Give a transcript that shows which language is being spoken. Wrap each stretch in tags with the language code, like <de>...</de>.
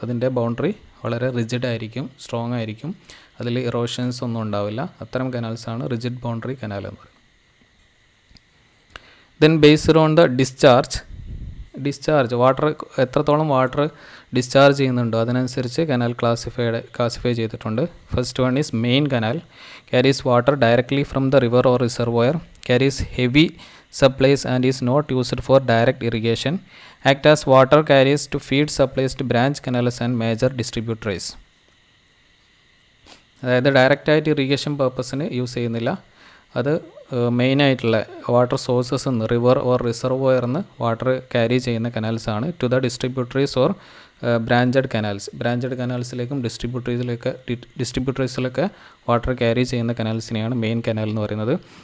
<ml>അതിൻ്റെ ബൗണ്ടറി വളരെ റിജിഡ് ആയിരിക്കും, സ്ട്രോങ് ആയിരിക്കും, അതിൽ ഇറോഷൻസ് ഒന്നും ഉണ്ടാവില്ല. അത്തരം കനാൽസാണ് റിജിഡ് ബൗണ്ടറി കനാൽ എന്ന് പറയുന്നത്.</ml> <en>then based on the discharge,</en> <ml>water എത്രത്തോളം വാട്ടർ ഡിസ്ചാർജ് ചെയ്യുന്നുണ്ടോ അതിനനുസരിച്ച് കനാൽ ക്ലാസിഫൈ ചെയ്തിട്ടുണ്ട്.</ml> <en>First one is main canal, carries water directly from the river or reservoir, carries heavy supplies and is not used for direct irrigation, act as water carriers to feed supplies to branch canals and major distributaries.</en> <ml>അതായത് ഡയറക്റ്റായിട്ട് irrigation പർപ്പസിന് use ചെയ്യുന്നില്ല. അത് മെയിനായിട്ടുള്ള water sources നിന്ന്, river or reservoir നിന്ന് water carry ചെയ്യുന്ന കനാൽസാണ്</ml> <en>To the distributaries or branched canals.</en> <ml>Branched കനാൽസിലേക്കും ഡിസ്ട്രിബ്യൂട്ടറീസിലൊക്കെ water carry ചെയ്യുന്ന കനാൽസിനെയാണ് മെയിൻ കനാൽ എന്ന് പറയുന്നത്.</ml>